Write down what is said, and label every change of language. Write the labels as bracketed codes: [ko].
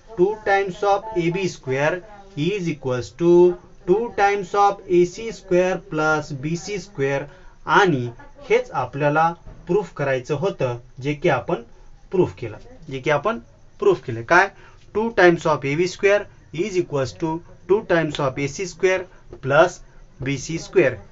[en] 2 times of AB square is equals to 2 times of AC square plus BC square. [mr] आणि हेच आपल्याला proof करायचं होतं, जे की आपण प्रूफ केलं. काय? [en] 2 times of AB square is equals to 2 times of AC square plus BC square.